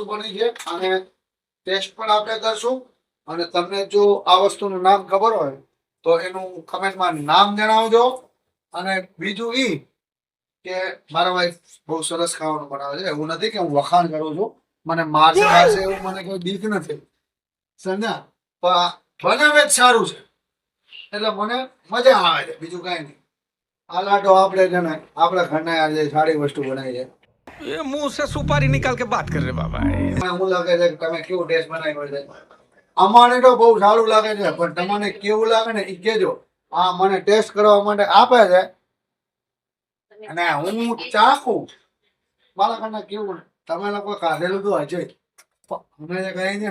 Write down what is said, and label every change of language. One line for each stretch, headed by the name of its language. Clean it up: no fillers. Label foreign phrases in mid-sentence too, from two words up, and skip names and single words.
Gujarati: બની છે અને ટેસ્ટ પણ આપણે કરશું અને તમને જો આ વસ્તુનું નામ ખબર હોય તો એનું કમેન્ટમાં નામ જણાવજો અને બીજું ઈ કે મારા વાઈફ બહુ સરસ ખાવાનું બનાવે છે એવું નથી કે હું વખાણ કરું છું મને મારશે એવું મને કોઈ બીક નથી સમજ્યા પણ બનાવે જ સારું છે એટલે મને મજા આવે છે બીજું કઈ નહીં આ લાટો આપણે છે ને આપણા ઘરના આજે સારી વસ્તુ બનાવી છે
Hindi: ये मुंह से सुपारी निकाल के बात कर रहे बाबा
Gujarati: એવું લાગે છે કે તમે કેવું ટેસ્ટ બનાવ્યો છે અમારે તો બહુ સારું લાગે છે પણ તમને કેવું લાગે ને એ કહેજો આ મને ટેસ્ટ કરવા માટે આપે છે અને હું ચાખું મારા ઘરના કેવું તમે લોકો ખાધેલું તો હશે જ અમે જે કહીએ છીએ